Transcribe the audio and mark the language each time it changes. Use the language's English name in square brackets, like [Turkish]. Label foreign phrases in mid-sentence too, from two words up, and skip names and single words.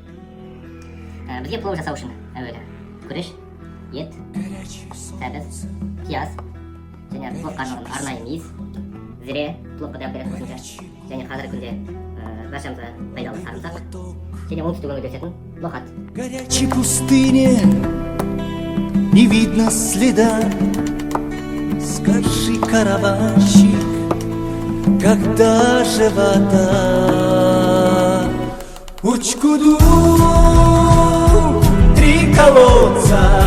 [Kazakh] Бізге плов жасау үшін әуелі күріш, ет, сәбіз, пияз, және пловқа арналған арнайы мейіз, зіре, пловқа дәм беретін қосымша, және қазіргі күнде баршамызға пайдалы сарымсақ, және оңтүстік өңірде өсетін лохат. [Russian] Горячей пустыне не видно следа. Скажи, караванщик, когда же вода? Учкуду, 3 колодца.